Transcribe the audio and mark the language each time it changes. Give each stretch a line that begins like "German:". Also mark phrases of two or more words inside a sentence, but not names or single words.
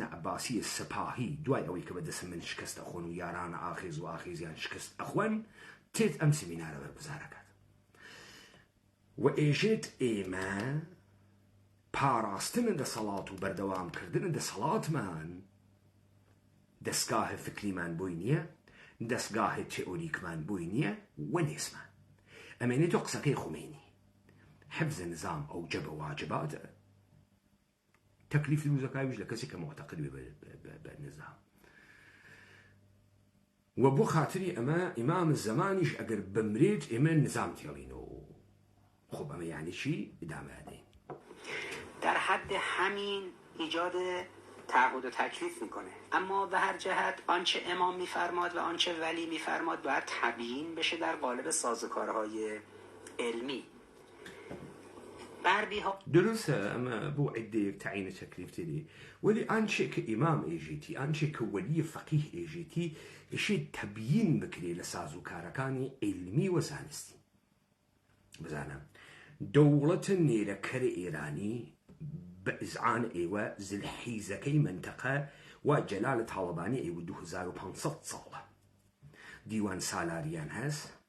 Central Kurdish: عەباسی سپاهی دوای ئەوەی کە بەدەست من شکست ئەخۆن و یارانە ئاخیز و ئاخیزیان شکست ئەخۆن تێت ئەم سمینارە بەرگوزارەکات و ئێژێت ئێمە پاراستنە دەسەڵات و بەردەوامکردنە دەسەڵاتمان دەستگاهە فکریمان بۆی نییە، دەستگاهە تئۆریکمان بۆی نییە و نێسمان. ئەمێنێتەوە قسەکەی خومەینی
Persian: حفظ نظام
Central Kurdish: ئەوجەبە واجباتە، تەکلیف دروزەکاویش لە کەسێک کە معتەقد بێ بە نظام. و بۆ خاتری ئەمە ئیمام زەمانیش ئەگەر بمرێت ئێمە نظام تێڵینەوە. خب ئەمە یعنی چی؟ ادامەدەین.
Persian: در حد همین ایجاد تعهد و تکلیف میکنه، اما به هر جهت آنچه امام میفرماد و آنچه ولی میفرماد باید تبیین بشه در قالب سازوکارهای علمی.
Central Kurdish: درسته ئەمە بۆ عیدەیەک تەعینە تەکلیف تێری، وەلی ئانچێ کە ئیمام ئێژێتی، ئانچێ کە وەلی فەقیه ئێژێتی ئێشێت تەبیین بکرێ لە سازوکارەکانی علمی و زانستی. بزانم دەوڵەتە نێرەکەرە ئێرانی بە ئیزعان ئێوە زلحیزەکەی منتەقە و جەلالە تاڵەبانی ئێوە 2500 ساڵە دیوان سالاریان هەست